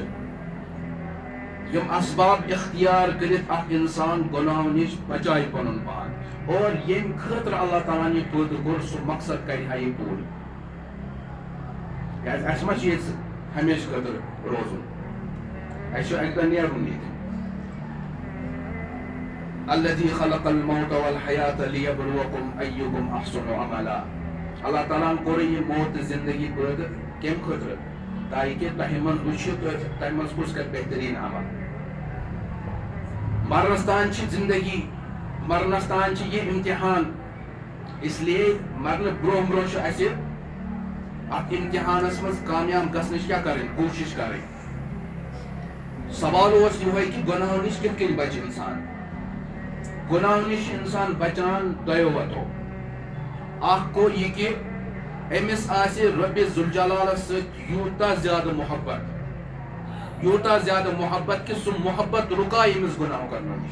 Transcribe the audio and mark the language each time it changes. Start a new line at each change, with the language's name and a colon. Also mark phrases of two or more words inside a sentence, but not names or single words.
Kashmiri: یِم اسباب اختیار کٔرِتھ اکھ انسان گۄناہو نِش بچایہِ پنُن پان، اور ییٚمہِ خٲطرٕ اللہ تعالیٰ ہن یہِ پٲدٕ کوٚر سُہ مقصد کرِ ہا یہِ پوٗرٕ. کیٛازِ اَسہِ ما چھُ ییٚتہِ ہمیشہٕ خٲطرٕ روزُن، اَسہِ چھُ اَکہِ دۄہ نیرُن ییٚتہِ.
Arabic: الذی خلق الموت والحیاة لیبلوکم ایکم احسن عملا.
Kashmiri: اللہ تعالیٰ ہن کوٚر یہِ موت تہٕ زندگی پٲدٕ کمہِ خٲطرٕ؟ تاکہِ تۄہہِ منٛز وٕچھِو تۄہہِ منٛز کُس کرِ بہتریٖن عمل. مرنس تام چھِ زندگی، مرنس تام چھِ یہِ امتحان،
Urdu: اس لیے
Kashmiri: مرنہٕ برونٛہہ برونٛہہ چھُ اَسہِ اتھ امتحانس منٛز کامیاب گژھنٕچ کیٛاہ کرٕنۍ؟ کوٗشش کرٕنۍ. سوال اوس یِہوے کہِ گۄناہو نِش کِتھ کٔنۍ بچہِ انسان؟ گۄناہو نِش چھُ انسان بچان دۄیو وتو. اکھ گوٚو یہِ کہِ أمِس آسہِ رۄبِ ذوالجلالس سۭتۍ یوٗتاہ زیادٕ محبت کہ سُہ محبت رُکایہِ أمِس گۄناہ کرنہٕ نِش.